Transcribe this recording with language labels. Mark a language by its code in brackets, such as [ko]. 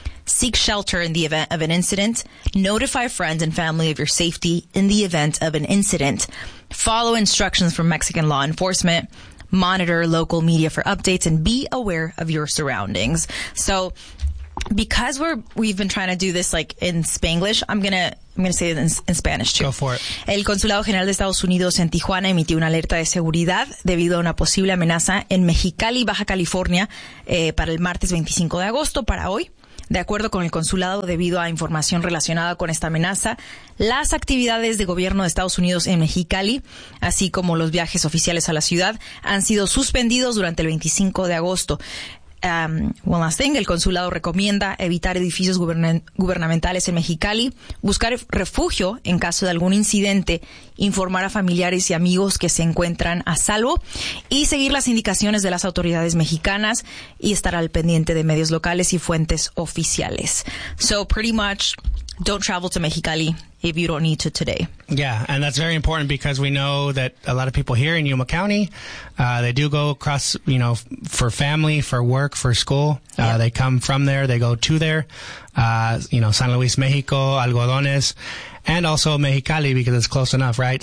[en] Seek shelter in the event of an incident. Notify friends and family of your safety in the event of an incident. Follow instructions from Mexican law enforcement. Monitor local media for updates and be aware of your surroundings. So because we've been trying to do this like in Spanglish, I'm gonna say it in Spanish too. Go for it. [es] El Consulado General de Estados Unidos en Tijuana emitió una alerta de seguridad debido a una posible amenaza en Mexicali, Baja California, para el martes 25 de agosto, para hoy. De acuerdo con el consulado, debido a información relacionada con esta amenaza, las actividades de gobierno de Estados Unidos en Mexicali, así como los viajes oficiales a la ciudad, han sido suspendidos durante el 25 de agosto. [en] One last thing, [es] el consulado recomienda evitar edificios gubernamentales en Mexicali, buscar refugio en caso de algún incidente, informar a familiares y amigos que se encuentran a salvo y seguir las indicaciones de las autoridades mexicanas y estar al pendiente de medios locales y fuentes oficiales. [en] So pretty much, don't travel to Mexicali if you don't need to today. Yeah, and that's very important because we know that a lot of people here in Yuma County, they do go across, you know, for family, for work, for school. Yeah. They come from there. They go to there. You know, San Luis, Mexico, Algodones, and also Mexicali because it's close enough, right?